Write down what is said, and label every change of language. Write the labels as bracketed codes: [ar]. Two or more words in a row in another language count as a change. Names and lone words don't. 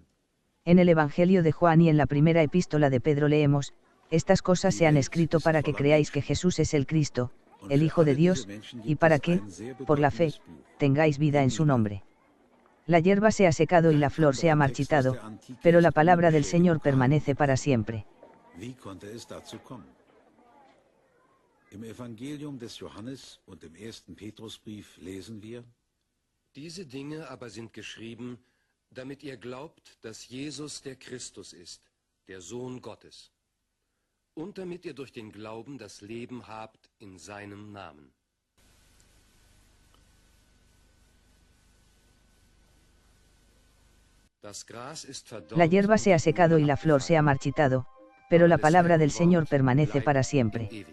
[es] En el Evangelio de Juan y en la primera epístola de Pedro leemos, estas cosas se han escrito para que creáis que Jesús es el Cristo, el Hijo de Dios, y para que, por la fe, tengáis vida en su nombre. La hierba se ha secado y la flor se ha marchitado, pero la palabra del Señor permanece para siempre. [de] Wie konnte es dazu kommen? Im Evangelium des Johannes und im ersten Petrusbrief lesen wir: Diese Dinge aber sind geschrieben, damit ihr glaubt, dass Jesus der Christus ist, der Sohn Gottes, und damit ihr durch den Glauben das Leben habt in seinem Namen. [es] La hierba se ha secado y la flor se ha marchitado, pero la palabra del Señor permanece para siempre.